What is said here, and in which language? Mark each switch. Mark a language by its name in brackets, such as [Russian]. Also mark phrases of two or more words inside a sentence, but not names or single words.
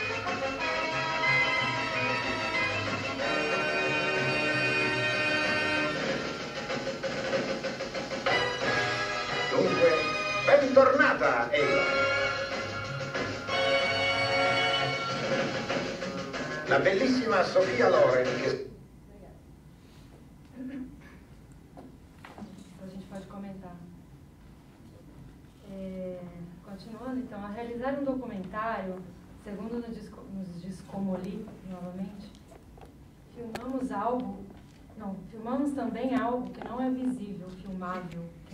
[Italian] Dunque, bentornata Eva! La bellissima Sofia Loren che... [Portuguese] A gente pode comentar. Continuando, então, a realizar um documentário, segundo nos diz Comoli, novamente, filmamos também algo que não é visível, filmável, que